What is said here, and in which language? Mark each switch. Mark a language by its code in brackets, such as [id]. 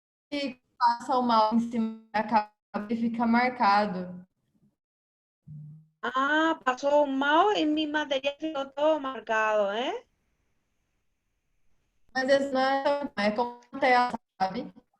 [pt] que passa o mal em cima da capa e fica marcado. [es] Ah, pasó un mouse en mi material, quedó todo marcado, ¿eh? [pt] Mas esse não é como tela, sabe?